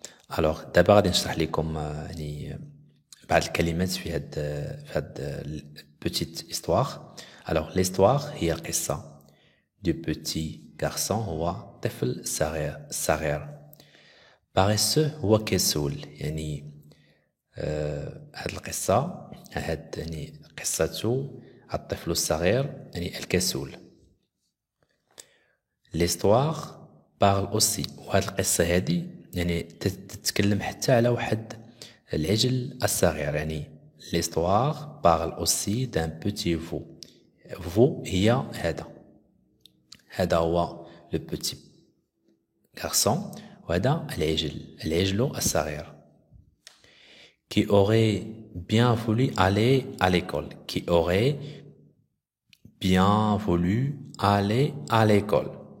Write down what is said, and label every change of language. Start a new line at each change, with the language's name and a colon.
French: Alors d'abord
Arabic: غادي نشرح لكم يعني بعض الكلمات في هاد
French: petite histoire. Alors l'histoire
Arabic: هي قصة
French: du petit garçon
Arabic: هو طفل صغير.
French: paresseux
Arabic: هو كسول يعني هاد القصة يعني قصة الطفل الصغير يعني الكسول.
French: l'histoire parle aussi
Arabic: وهاد القصة هادي يعني تتكلم حتى على واحد العجل الصغير يعني
French: l'histoire parle aussi d'un petit veau. veau هي
Arabic: هذا هو
French: le petit garçon
Arabic: وهذا العجل الصغير
French: qui aurait bien voulu aller à l'école. Qui aurait bien voulu aller à l'école.